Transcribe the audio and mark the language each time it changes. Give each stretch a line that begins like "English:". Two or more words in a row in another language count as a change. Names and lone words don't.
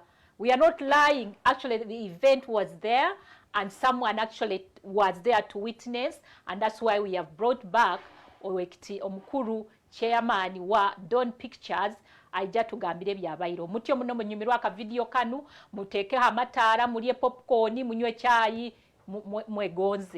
English: We are not lying, actually the event was there and someone actually was there to witness, and that's why we have brought back
Nyoro: Owekiti omukuru chairman wa Dawn Pictures aija tugambire byabayiro mutyo muno munyumirwa ka video kanu muteke amatara mulie popcorn munywe chai mwegonze.